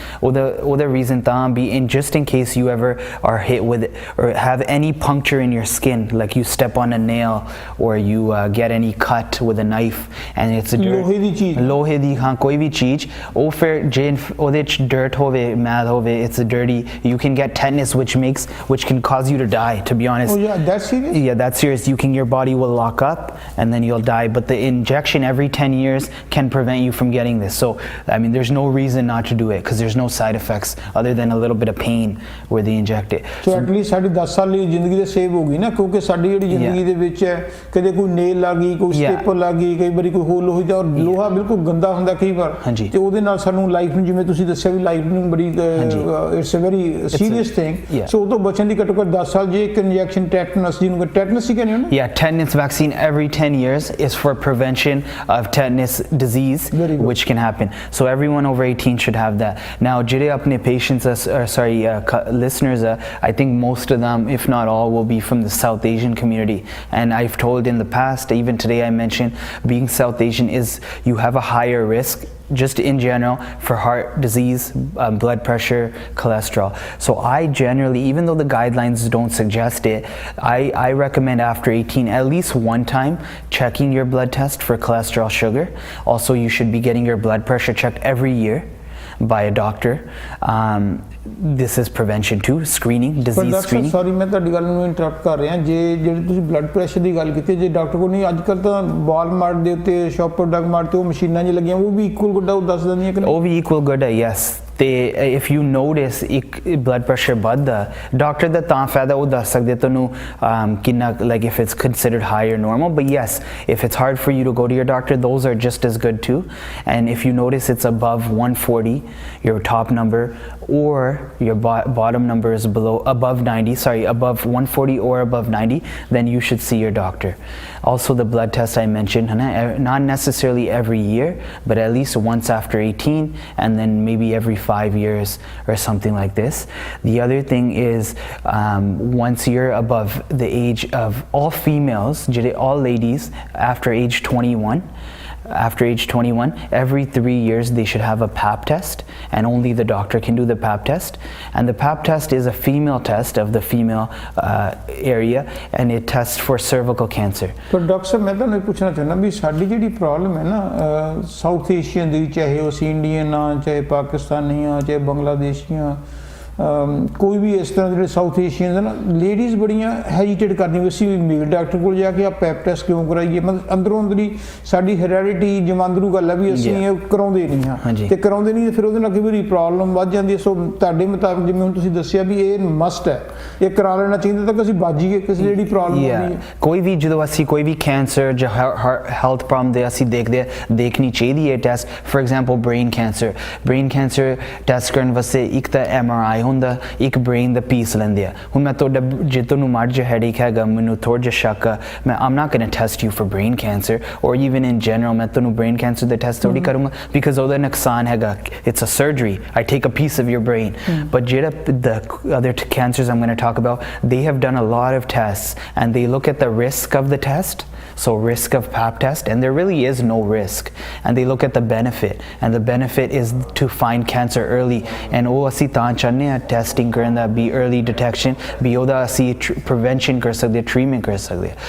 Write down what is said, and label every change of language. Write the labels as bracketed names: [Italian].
[English] Or the reason be in just in case you ever are hit with or have any puncture in your skin, like you step on a nail or you get any cut with a knife and it's a [Punjabi] lohe di haan koi bhi cheez o fir je ode ch dirt hove mad hove, [English] it's a dirty, you can get tetanus which can cause you to die, to be honest. Oh yeah, that's serious? Yeah, that's serious. Your body will lock up and then you'll die, but the injection every 10 years can prevent you from getting this. So I mean, there's no reason not to do it because there's no side effects other than a little bit of pain where they inject it. So at least [Punjabi] ਸਾਡੀ 10 ਸਾਲ ਦੀ ਜ਼ਿੰਦਗੀ ਦੇ save ਹੋ ਗਈ ਨਾ, ਕਿਉਂਕਿ ਸਾਡੀ ਜਿਹੜੀ ਜ਼ਿੰਦਗੀ ਦੇ ਵਿੱਚ ਹੈ ਕਦੇ ਕੋਈ ਨੇਲ ਲੱਗ ਗਈ, ਕੋਈ ਸਟੇਪਲ ਲੱਗ ਗਈ, ਕਈ ਵਾਰੀ ਕੋਈ ਹੋਲ ਹੋਈ, ਤਾਂ ਲੋਹਾ ਬਿਲਕੁਲ ਗੰਦਾ ਹੁੰਦਾ ਕਈ ਵਾਰ, ਤੇ ਉਹਦੇ ਨਾਲ ਸਾਨੂੰ ਲਾਈਫ ਨੂੰ, ਜਿਵੇਂ ਤੁਸੀਂ ਦੱਸਿਆ ਵੀ ਲਾਈਫ ਨੂੰ ਬੜੀ [English] It's a very serious thing. [Punjabi] ਸੋ ਉਹ ਤੋਂ ਬਚਣ ਦੀ ਘੱਟੋ ਘੱਟ 10 ਸਾਲ ਜੇ ਇੱਕ ਇੰਜੈਕਸ਼ਨ ਟੈਟਨਸ, ਜਿਹਨੂੰ ਟੈਟਨਸ ਹੀ ਕਹਿੰਦੇ ਹੋ ਨਾ? [English] Yeah, tetanus vaccine every 10 years is for prevention of tetanus disease, which can happen. So everyone over 18 should have that. Now [Punjabi] jide apne [English] patients listeners, I think most of them, if not all, will be from the South Asian community, and I've told in the past, even today I mentioned, being South Asian is you have a higher risk just in general for heart disease, blood pressure, cholesterol. So I generally, even though the guidelines don't suggest it, I recommend after 18 at least one time checking your blood test for cholesterol, sugar. Also you should be getting your blood pressure checked every year by a doctor. This is prevention too, screening, disease screening. [Punjabi] Sorry ਮੈਂ ਤੁਹਾਡੀ ਗੱਲ ਨੂੰ interrupt ਕਰ ਰਿਹਾ, ਜੇ ਜਿਹੜੀ ਤੁਸੀਂ blood pressure ਦੀ ਗੱਲ ਕੀਤੀ, ਜੇ ਡਾਕਟਰ ਕੋਲ ਨਹੀਂ, ਅੱਜ ਕੱਲ੍ਹ ਤਾਂ ਵਾਲਮਾਰਟ ਦੇ ਉੱਤੇ, ਸ਼ੌਪਰ ਡਰੱਗ ਮਾਰਟ ਤੇ ਉਹ ਮਸ਼ੀਨਾਂ ਜੀ ਲੱਗੀਆਂ, ਉਹ ਵੀ ਇਕੁਅਲ ਗੁੱਡ ਆ, ਉਹ ਦੱਸ ਦਿੰਦੀਆਂ ਕਿ ਨਹੀਂ? ਉਹ ਵੀ ਇਕੁਅਲ ਗੁੱਡ ਹੈ, ਯੈਸ। ਤੇ [English] if you notice [Punjabi] blood pressure ਵੱਧਦਾ, ਡਾਕਟਰ ਦਾ ਤਾਂ ਫਾਇਦਾ ਉਹ ਦੱਸ ਸਕਦੇ ਤੁਹਾਨੂੰ ਕਿੰਨਾ, [English] like if it's considered high or normal. But yes, if it's hard for you to go to your doctor, those are just as good too. And if you notice it's above 140, your top number, or your bottom number is above 140 or above 90, then you should see your doctor. Also the blood test I mentioned, not necessarily every year, but at least once after 18, and then maybe every 5 years or something like this. The other thing is once you're above the age of all females, all ladies after age 21, after age 21, every 3 years they should have a pap test, and only the doctor can do the pap test. And the pap test is a female test of the female area, and it tests for cervical cancer. [Punjabi] ਪਰ doctor ਸਾਹਿਬ ਮੈਂ ਤੁਹਾਨੂੰ ਇਹ ਪੁੱਛਣਾ ਚਾਹੁੰਦਾ ਵੀ ਸਾਡੀ ਜਿਹੜੀ problem ਹੈ ਨਾ ਸਾਊਥ ਏਸ਼ੀਅਨ ਦੀ, ਚਾਹੇ ਉਹ ਇੰਡੀਅਨ ਆ, ਚਾਹੇ ਪਾਕਿਸਤਾਨੀ ਆ, ਚਾਹੇ ਬੰਗਲਾਦੇਸ਼ੀ ਆ, ਕੋਈ ਵੀ ਇਸ ਤਰ੍ਹਾਂ ਜਿਹੜੇ ਸਾਊਥ ਏਸ਼ੀਅਨ ਨਾ, ਲੇਡੀਜ਼ ਬੜੀਆਂ ਹੈਜੀਟੇਟ ਕਰਦੀਆਂ ਵੀ ਅਸੀਂ ਮੇਲ ਡਾਕਟਰ ਕੋਲ ਜਾ ਕੇ ਆ ਪੈਪ ਟੈਸਟ ਕਿਉਂ ਕਰਾਈਏ। ਮਤਲਬ ਅੰਦਰੋਂ ਅੰਦਰੀ ਸਾਡੀ ਹੈਰੀਡਿਟੀ ਜਮਾਂਦਰੂ ਗੱਲ ਹੈ ਵੀ ਅਸੀਂ ਇਹ ਕਰਾਉਂਦੇ ਨਹੀਂ ਹਾਂ, ਤੇ ਕਰਾਉਂਦੇ ਨਹੀਂ ਫਿਰ ਉਹਦੇ ਨਾਲ ਕਈ ਵਾਰੀ ਪ੍ਰੋਬਲਮ ਵੱਧ ਜਾਂਦੀ ਹੈ। ਸੋ ਤੁਹਾਡੇ ਮੁਤਾਬਕ ਜਿਵੇਂ ਹੁਣ ਤੁਸੀਂ ਦੱਸਿਆ ਵੀ ਇਹ ਮਸਟ ਹੈ, ਇਹ ਕਰਾ ਲੈਣਾ ਚਾਹੀਦਾ ਤਾਂ ਕਿ ਅਸੀਂ ਬਾਜੀਏ ਕਿਸੇ ਜਿਹੜੀ ਪ੍ਰੋਬਲਮ ਆਉਂਦੀ ਹੈ। ਕੋਈ ਵੀ ਜਦੋਂ ਅਸੀਂ ਕੋਈ ਵੀ ਕੈਂਸਰ ਜਾਂ ਹੈਲਥ ਪ੍ਰੋਬਲਮ ਦੇ ਅਸੀਂ ਦੇਖਣੀ ਚਾਹੀਦੀ ਹੈ test. For example brain cancer test ਕਰਨ ਵਾਸਤੇ ਇੱਕ ਤਾਂ MRI ਹੁੰਦਾ, ਇੱਕ ਬ੍ਰੇਨ ਦਾ ਪੀਸ ਲੈਂਦੇ ਆ। ਹੁਣ ਮੈਂ ਤੁਹਾਡਾ ਜੇ ਤੁਹਾਨੂੰ ਮਾੜਾ ਜਿਹਾ ਹੈਡੇਕ ਹੈਗਾ, ਮੈਨੂੰ ਥੋੜਾ ਜਿਹਾ ਸ਼ੱਕ ਆ, ਮੈਂ [English] I'm not going to test you for brain cancer, or even in general [Punjabi] ਮੈਂ ਤੁਹਾਨੂੰ brain cancer ਦਾ ਟੈਸਟ ਥੋੜੀ ਕਰੂੰਗਾ, because ਉਹਦਾ ਨੁਕਸਾਨ ਹੈਗਾ, [English] it's a surgery, I take a piece of your brain. But ਜਿਹੜਾ the other cancers I'm going to talk about, they have done a lot of tests and they look at the risk of the test, so risk of pap test, and there really is no risk, and they look at the benefit, and the benefit is to find cancer early, and [Punjabi] ਉਹ ਅਸੀਂ ਤਾਂ ਚਾਹੁੰਦੇ ਹਾਂ testing ਕਰਨ ਦਾ, [English] be early detection, ਵੀ ਉਹਦਾ ਅਸੀਂ prevention ਕਰ ਸਕਦੇ, treatment ਕਰ ਸਕਦੇ।